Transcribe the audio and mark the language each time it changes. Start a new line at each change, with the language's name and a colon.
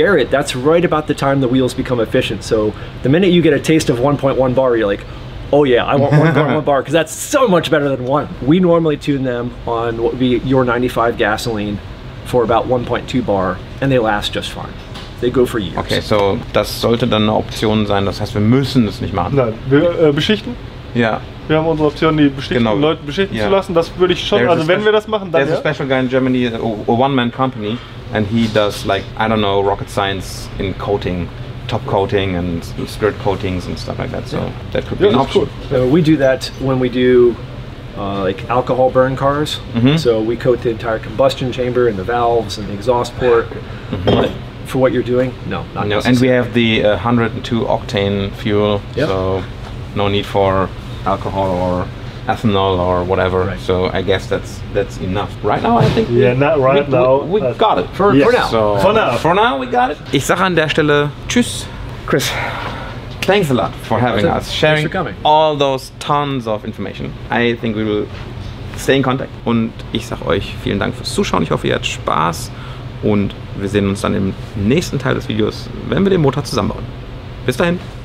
English: Garrett, that's right about the time the wheels become efficient. So the minute you get a taste of 1.1 bar, you're like, oh yeah, I want 1 bar because that's so much better than 1. We normally tune them on what would be your 95 gasoline for about 1.2 bar, and they last just fine. They go for years.
German: Okay, so das sollte dann eine Option sein. Das heißt, wir müssen das nicht machen. Nein, wir beschichten. Ja. Wir haben unsere Option, die Leute beschichten zu lassen. Das würde ich schon, also wenn wir das machen, dann
English: There's a special guy in Germany, a one-man company, and he does like, I don't know, rocket science in coating, top coating and skirt coatings and stuff like that. So that could be an option. Cool. We do that when we do like alcohol burn cars. So we coat the entire combustion chamber and the valves and the exhaust port. But for what you're doing, no, not necessary. And we have the 102 octane fuel, so no need for alcohol or ethanol or whatever. So I guess that's enough. Right now, I think. Yeah, not right now. We got it for now. So for now, we got it.
German: Ich sage an der Stelle Tschüss, Chris.
English: Thanks a lot for having us, sharing all those tons of information. I think we will stay in contact.
German: Und ich sage euch vielen Dank fürs Zuschauen. Ich hoffe, ihr hattet Spaß. Und wir sehen uns dann im nächsten Teil des Videos, wenn wir den Motor zusammenbauen. Bis dahin.